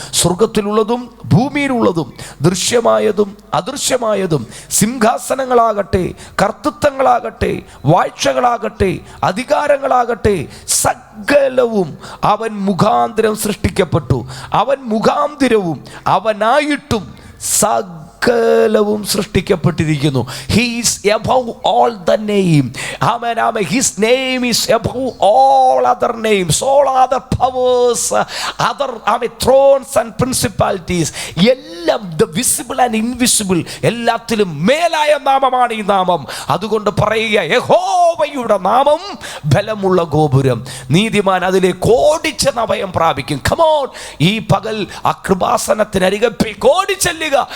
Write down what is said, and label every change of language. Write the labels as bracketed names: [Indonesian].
[Malayalam] സ്വർഗത്തിലുള്ളതും ഭൂമിയിലുള്ളതും ദൃശ്യമായതും അദൃശ്യമായതും, സിംഹാസനങ്ങളാകട്ടെ, കർത്തൃത്വങ്ങളാകട്ടെ, വാഴ്ചകളാകട്ടെ, അധികാരങ്ങളാകട്ടെ, സകലവും അവൻ മുഖാന്തരം സൃഷ്ടിക്കപ്പെട്ടു. അവൻ മുഖാന്തരവും അവനായിട്ടും സകലവും സൃഷ്ടിക്കപ്പെട്ടിരിക്കുന്നു. [English] He is above all the name. Amen, amen. His name is above all other names, all other powers, other thrones and principalities. [Malayalam] എല്ലാം, [English] the visible and invisible, [Malayalam] എല്ലാത്തിലും മേലായ നാമമാണ് ഈ നാമം. അതുകൊണ്ട് പറയുക, യഹോവയുടെ നാമം ബലമുള്ള ഗോപുരം, നീതിമാൻ അതിലേക്ക് ഓടിച്ചെന്ന് അഭയം പ്രാപിക്കും. കമോൺ, ഈ പകൽ ആ കൃപാസനത്തിനരികെ ഓടിച്ചെല്ലുക.